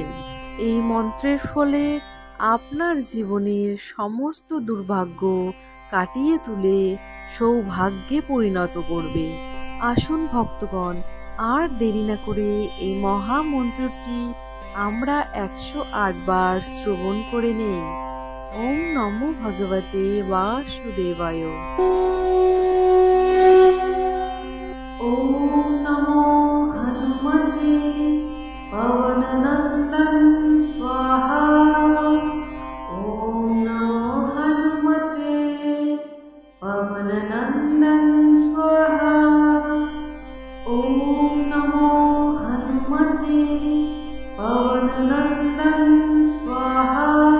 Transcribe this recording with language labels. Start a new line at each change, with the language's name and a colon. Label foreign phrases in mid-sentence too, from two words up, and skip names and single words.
Bangla: এই মন্ত্রের ফলে আপনার জীবনের সমস্ত দুর্ভাগ্য কাটিয়ে তুলে সৌভাগ্যে পরিণত করবে। আসুন ভক্তগণ, আর দেরি না করে এই মহামন্ত্রটি আমরা 108 বার শ্রবণ করে নেই।
Sanskrit: ॐ नमो भगवते वासुदेवाय। ॐ नमो हनुमते पवननन्दन स्वाहा। ॐ नमो हनुमते पवननन्दन स्वाहा। ॐ नमो हनुमते पवननन्दन स्वाहा।